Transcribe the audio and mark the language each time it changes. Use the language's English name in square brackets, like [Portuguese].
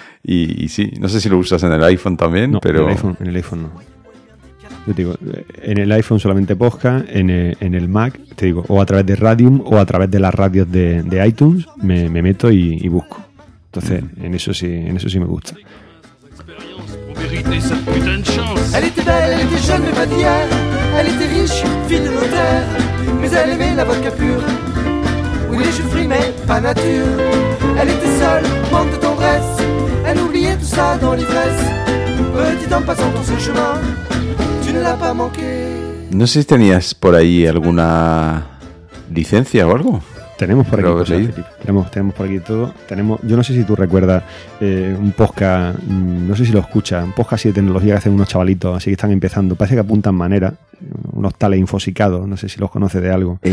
[Spanish] Y sí, no sé si lo usas en el iPhone también, no, pero... en el iPhone no. Yo te digo, en el iPhone solamente podcast, en el Mac, te digo, o a través de Radium o a través de las radios de iTunes, me meto y busco. Entonces, en eso sí me gusta. [French] Elle était belle, elle était jeune mais pas d'hier. Elle était riche, fille de notaire. Mais elle aimait la vodka pure. Oui, les jus frimés, mais pas nature. Elle était seule, manque de tendresse. Elle oubliait tout ça dans l'ivresse. Petit en passant ton seul chemin, tu ne l'as pas manqué. [Spanish] No sé si tenías por ahí alguna licencia o algo. Tenemos por aquí cosas, sí. Tenemos por aquí todo. Tenemos, yo no sé si tú recuerdas un podcast, no sé si lo escuchas, un podcast así de tecnología que hacen unos chavalitos, así que están empezando. Parece que apuntan manera, unos tales infosicados, no sé si los conoces de algo.